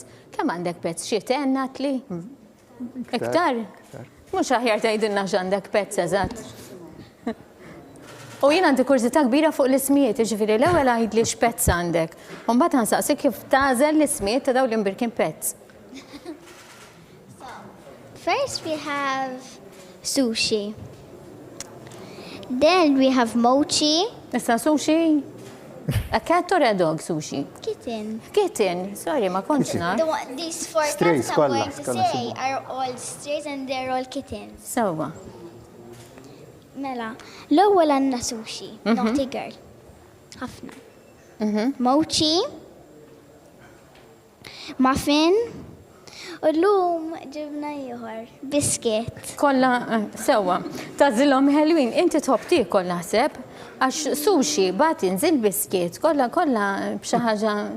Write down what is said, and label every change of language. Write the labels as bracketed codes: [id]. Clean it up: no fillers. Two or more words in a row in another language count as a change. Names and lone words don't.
[mt] Kemm għandek pets? Xi tenna tli? Iktar? Mhux aħjar tgħidilna x'għandek pets eżatt. U jien għandi kurzita kbira fuq l-ismijiet, jiġifieri l-ewwel għidli x'pets għandek. U mbagħad ħansaqsik kif tażel l-ismijiet ta' dawn l-imbirkin pets. [en] First we have sushi. Then we have mochi. [mt] Issa sushi? [en] A cat or a dog sushi? Kitten. Kitten, sorry, [mt] ma kontx naf. [en] These four Strays, cats I'm going to [mt] kolla [en] say are all strays and they're all kittens. [mt] Sewwa. Mela, l-ewwel għandna sushi, [en] naughty girl. [mt] Ħafna. Mochi. Muffin. U l-lum ġibna ieħor, biskit. Kolla, sewwa, tażilhom Halloween, inti tħobb tiekol naħseb, għax sushi, buttons, il-biskiet, kolla b'xi ħaġa.